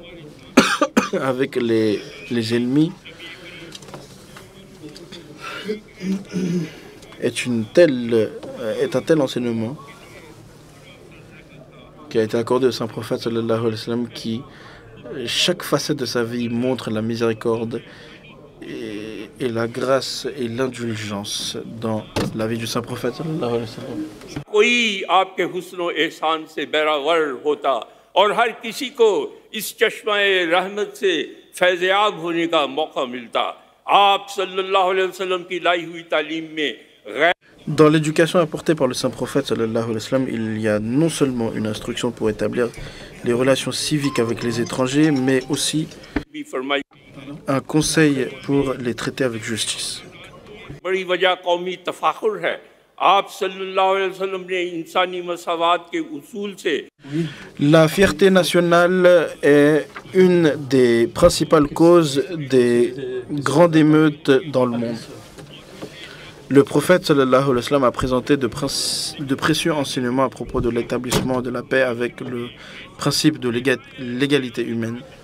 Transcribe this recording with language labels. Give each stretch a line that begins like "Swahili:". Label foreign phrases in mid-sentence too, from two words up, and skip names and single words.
French: ennemis est un tel enseignement qui a été accordé au Saint-Prophète
Arabic: صلى الله عليه وسلم,
French: qui chaque facette de sa vie montre la miséricorde et la grâce et l'indulgence dans la vie du Saint-Prophète
Arabic: صلى الله عليه وسلم.
Urdu: کوئی آپ کے حسن احسان سے بیراور ہوتا اور ہر کسی کو اس چشمے رحمت سے فیضیاب ہونے کا موقع ملتا. آپ
Arabic: صلى الله عليه وسلم
Urdu: کی لائی ہوئی تعلیم میں
French: Dans l'éducation apportée par le Saint-Prophète
Arabic: صلى الله عليه وسلم,
French: il y a non seulement une instruction pour établir les relations civiques avec les étrangers, mais aussi un conseil pour les traiter avec justice.
Urdu: بڑی وجہ قومی تفاخر ہے. آپ
Arabic: صلى الله عليه وسلم
Urdu: نے انسانی مساوات کے اصول سے
French: La fierté nationale est une des principales causes des grandes émeutes dans le monde. Le prophète
Arabic: صلى الله عليه وسلم
French: a présenté de précieux enseignements à propos de l'établissement de la paix avec le principe de l'égalité humaine.